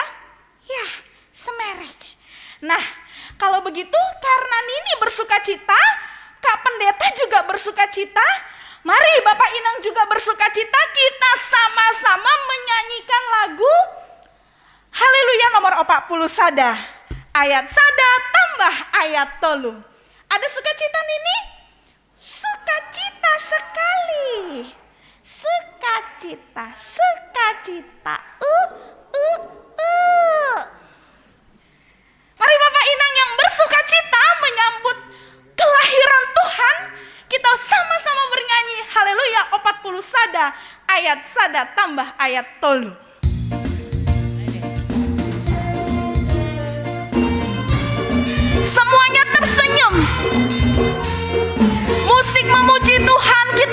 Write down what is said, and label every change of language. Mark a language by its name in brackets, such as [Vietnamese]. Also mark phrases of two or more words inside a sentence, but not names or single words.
[Indonesian] Ya, semerek. Nah, kalau begitu karena Nini bersukacita, Kak Pendeta juga bersukacita, mari Bapak Inang juga bersukacita, kita sama-sama menyanyikan lagu Haleluya nomor 40 sada. Ayat sada tambah ayat tolu. Ada sukacita Nini? Sukacita sekali. Sukacita, sukacita. Mari Bapak Inang yang bersukacita menyambut kelahiran Tuhan, kita sama-sama bernyanyi Haleluya 40 sada, ayat sada tambah ayat tolu. Semuanya tersenyum. Musik memuji Tuhan